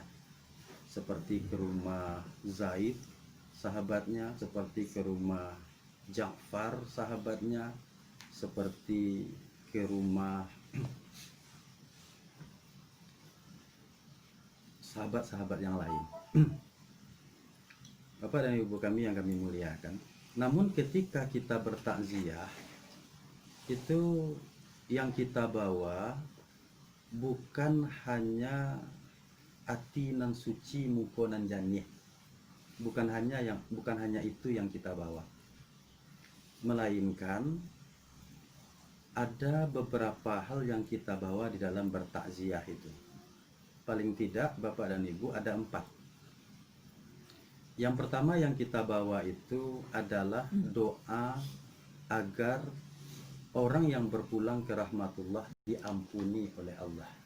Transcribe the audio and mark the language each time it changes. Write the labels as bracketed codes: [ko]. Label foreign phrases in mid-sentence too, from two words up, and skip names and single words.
[id] Seperti ke rumah Zaid sahabatnya, seperti ke rumah Ja'far sahabatnya, seperti ke rumah sahabat-sahabat yang lain. Bapak dan Ibu kami yang kami muliakan, namun ketika kita bertakziah, itu yang kita bawa bukan hanya [min] ati nan suci muko nan janih, [id] bukan hanya itu yang kita bawa, melainkan ada beberapa hal yang kita bawa di dalam bertakziah itu. Paling tidak Bapak dan Ibu ada 4. Yang pertama yang kita bawa itu adalah doa agar orang yang berpulang ke rahmatullah diampuni oleh Allah.